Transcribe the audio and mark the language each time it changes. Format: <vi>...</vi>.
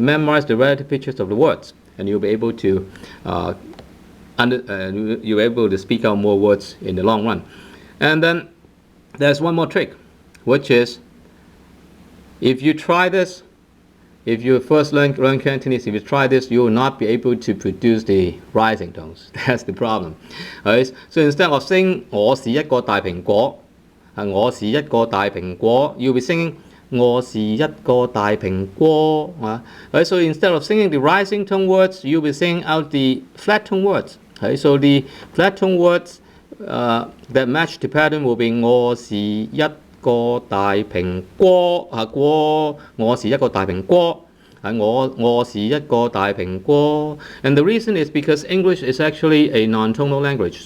<en>Memorize the relative pitches of the words, and you'll be able to you'll be able to speak out more words in the long run. And then there's one more trick, which is if you try this, if you first learn Cantonese, if you try this, you will not be able to produce the rising tones. That's the problem. Right? So instead of saying</en> <zh>我是一個大蘋果，我是一個大蘋果</zh> <en>you'll be singing</en> <zh>我是一個大蘋果</zh> <en>right? So instead of singing the rising tone words, you'll be singing out the flat tone words. Right? So the flat tone words that match the pattern will be</en> <zh>我是一個大蘋果我是一個大蘋果我是一個大蘋果</zh> <en>And the reason is because English is actually a non-tonal language.</en>